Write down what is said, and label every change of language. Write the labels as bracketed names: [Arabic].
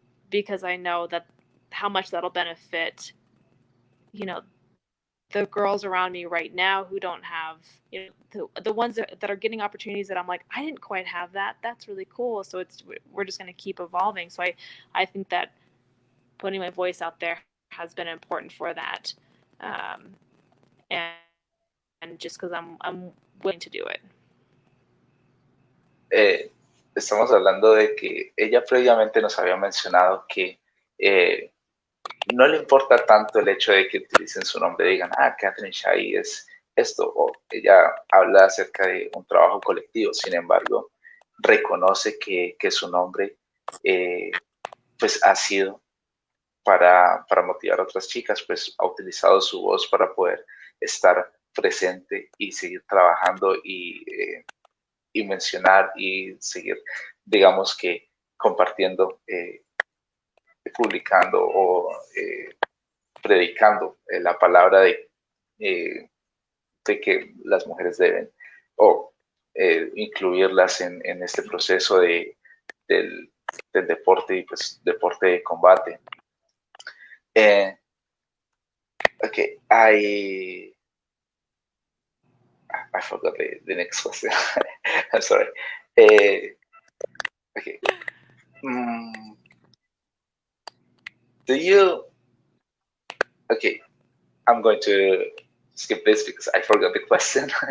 [English] because I know that how much that'll benefit, you know, the girls around me right now who don't have, you know, the ones that are getting opportunities that I'm like, I didn't quite have that. That's really cool. So we're just going to keep evolving. So I think that putting my voice out there has been important for that, and just because I'm willing to do it. [Spanish] Estamos hablando de que ella previamente nos había mencionado que no le importa tanto el hecho de que utilicen su nombre, digan, Katherine Shai es esto, o ella habla acerca de un trabajo colectivo. Sin embargo, reconoce que su nombre pues ha sido para motivar a otras chicas, pues ha utilizado su voz para poder estar presente y seguir trabajando y mencionar y seguir, digamos que compartiendo, publicando o predicando la palabra de que las mujeres deben, o incluirlas en este proceso del deporte y pues deporte de combate. [English] Okay, I forgot the next question. I'm sorry. Okay. Do you? Okay, I'm going to skip this because I forgot the question.